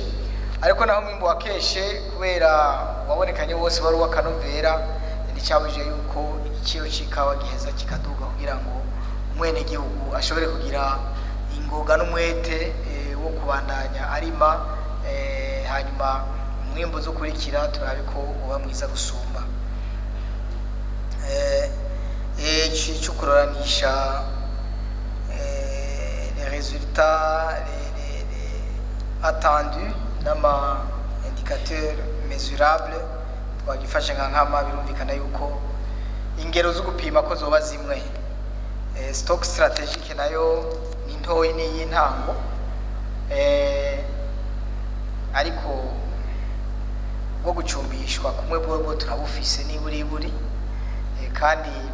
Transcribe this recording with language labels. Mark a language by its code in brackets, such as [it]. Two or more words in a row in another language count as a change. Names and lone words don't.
[rn] Ariko naho umwimbu wakeshe kubera wabonekanye wose wari uw'akanovera, nticyabujije yuko igiciro c'ikawa giheza kikaduga kugira ngo umwene gihugu ashobore kugira ingoga n'umwete wo kubandanya arima, hanyuma umwimbu uzokurikira turabe ko uba mwiza gusumba. Cyo kuroranisha [fr] les résultats attendus [rn] n'ama [fr] indicateurs mesurables [rn] twagifashe nka nkama, birumvikana yuko ingero zo gupima ko zoba zimwe. [fr] Stock strategique [rn] nayo ni ntoyi n'iyintango, ariko bwo gucumbishwa kumwe bwo turabufise niburi, kandi